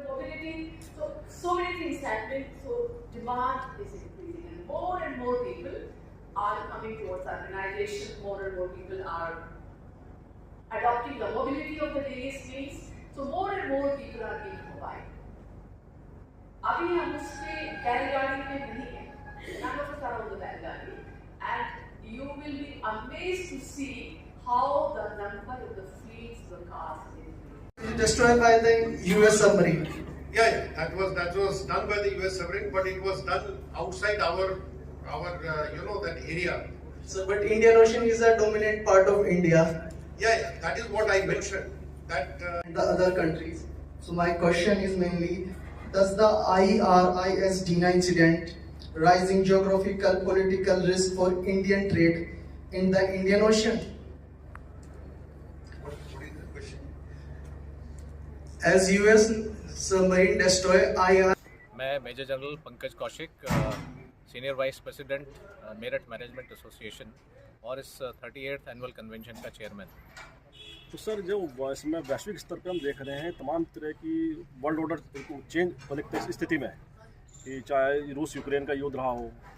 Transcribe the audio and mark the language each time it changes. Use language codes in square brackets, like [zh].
[en] Mobility, so many things happening. So demand is increasing, and more people are coming towards urbanization. More and more people are adopting the mobility of the various means. So more and more people are being mobile. [hi] अभी हम उसके बैलगाड़ी में नहीं हैं. [en] None of us are on the bailgadi, and you will be amazed to see how the number of the fleets, the cars is destroyed by the US submarine. Yeah, that was done by the US submarine, but it was done outside our that area. So, but Indian Ocean is a dominant part of India. Yeah, that is what I mentioned. That the other countries. So my question is mainly, does the IRIS-D incident rising geographical political risk for Indian trade in the Indian Ocean? what is the question? As US submarine destroy IR. [hi] मैं major general Pankaj Kaushik, senior vice president Meerut management association और इस 38th annual convention का chairman. तो sir, जो इसमें वैश्विक स्तर पर हम देख रहे हैं तमाम तरह की वर्ल्ड ऑर्डर चेंज होने की स्थिति में, कि चाहे रूस यूक्रेन का युद्ध रहा हो,